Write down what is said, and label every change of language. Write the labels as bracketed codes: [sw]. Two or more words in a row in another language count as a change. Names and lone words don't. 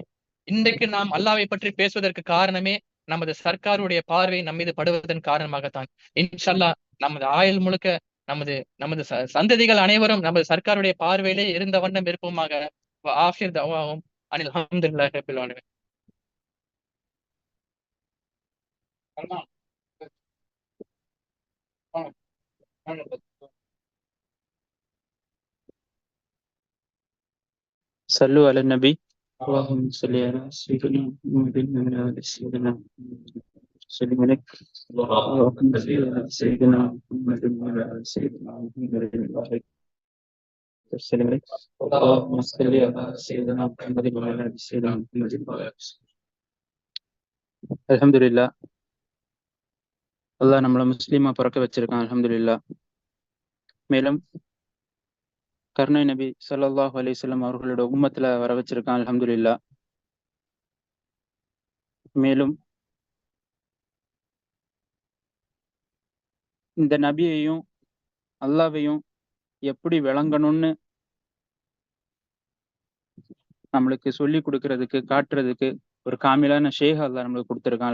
[ta] இன்றைக்கு நாம் அல்லாஹ்வை பற்றி பேசுவதற்கு காரணமே, நமது சர்க்காருடைய பார்வை நம் மீது படுவதன் காரணமாகத்தான். [ar] إن شاء الله [ta] நமது ஆயுள் முழுக்க நமது நமது சந்ததிகள் அனைவரும் நமது சர்க்காருடைய பார்வையிலே இருந்த வண்ணம் இருப்போமாக. [ar] وآخر دعواهم أن الحمد لله رب العالمين. [ta] சல்மான், [ar] صلوا على النبي اللهم صل على سيدنا محمد وعلى آل سيدنا محمد وسلم عليك اللهم صل على سيدنا محمد وعلى آل سيدنا محمد وسلم عليك اللهم صل على سيدنا محمد وعلى آل سيدنا محمد அல்ஹம்துலில்லாஹ். [ta] அல்லாஹ் நம்மள முஸ்லீமா பிறக்க வச்சிருக்கான். [ar] الحمد لله. [ta] மேலும் கருணை நபி [ar] صلى الله عليه وسلم [ta] அவர்களோட உம்மத்துல வர வச்சிருக்கான். [ar] الحمد لله. [ta] மேலும் இந்த நபியையும் அல்லாஹ்வையும் எப்படி விளங்கணும்னு நம்மளுக்கு சொல்லி கொடுக்கறதுக்கு காட்டுறதுக்கு ஒரு காமிலான ஷேக் அல்லாஹ் நம்மளுக்கு கொடுத்திருக்கான்.